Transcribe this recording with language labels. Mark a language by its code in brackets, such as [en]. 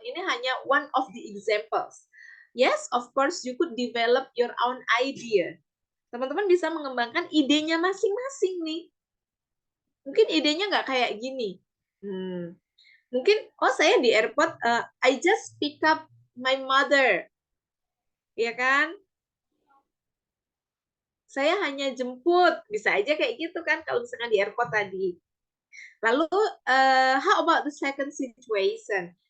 [id] Ini hanya [en] one of the examples. Yes, of course you could develop your own idea. [id] Teman-teman bisa mengembangkan idenya masing-masing nih. Mungkin idenya nggak kayak gini. Mungkin, saya di [en] airport, I just pick up my mother. [id] Ya kan? Saya hanya jemput. Bisa aja kayak gitu kan kalau misalkan di airport tadi. [en] Lalu, how about the second situation?